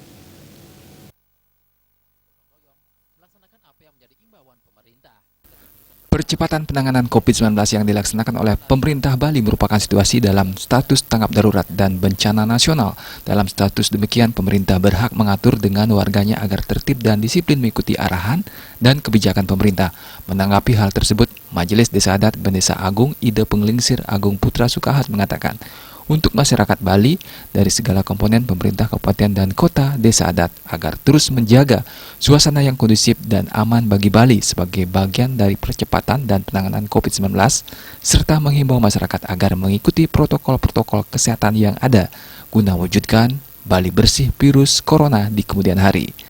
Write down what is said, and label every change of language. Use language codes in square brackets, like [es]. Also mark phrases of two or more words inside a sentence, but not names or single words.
[id] Percepatan penanganan COVID-19 yang dilaksanakan oleh pemerintah Bali merupakan situasi dalam status tanggap darurat dan bencana nasional. Dalam status demikian, pemerintah berhak mengatur dengan warganya agar tertib dan disiplin mengikuti arahan dan kebijakan pemerintah. Menanggapi hal tersebut, Majelis Desa Adat Bendesa Agung Ide Penglingsir Agung Putra Sukahat mengatakan, untuk masyarakat Bali dari segala komponen pemerintah kabupaten dan kota desa adat agar terus menjaga suasana yang kondusif dan aman bagi Bali sebagai bagian dari percepatan dan penanganan COVID-19 serta menghimbau masyarakat agar mengikuti protokol-protokol kesehatan yang ada guna mewujudkan Bali bersih virus corona di kemudian hari.